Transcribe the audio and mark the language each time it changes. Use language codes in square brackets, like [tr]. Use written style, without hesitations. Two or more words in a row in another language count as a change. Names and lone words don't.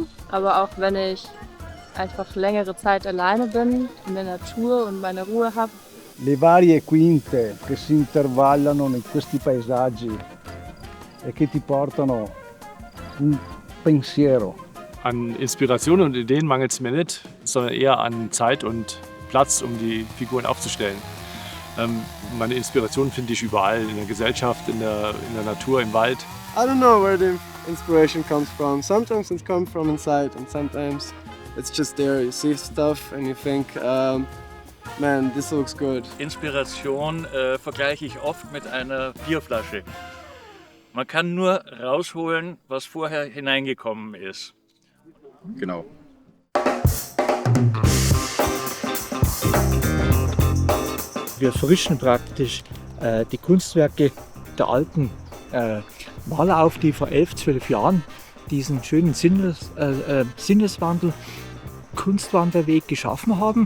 [de] Aber auch wenn ich einfach längere Zeit alleine bin, in der Natur und meine Ruhe habe, [it] le varie quinte che si intervallano in questi paesaggi e che ti portano un pensiero. [de] An Inspiration und Ideen mangelt es mir nicht, sondern eher an Zeit und Platz, um die Figuren aufzustellen. Meine Inspiration finde ich überall, in der Gesellschaft, in der Natur, im Wald. [en] I don't know where the inspiration comes from. Sometimes it comes from inside and sometimes it's just there. You see stuff and you think, man, this looks good. [de] Inspiration vergleiche ich oft mit einer Bierflasche. Man kann nur rausholen, was vorher hineingekommen ist. Genau. Wir frischen praktisch die Kunstwerke der alten Maler auf, die vor 11, 12 Jahren diesen schönen Sinneswandel, Kunstwanderweg geschaffen haben.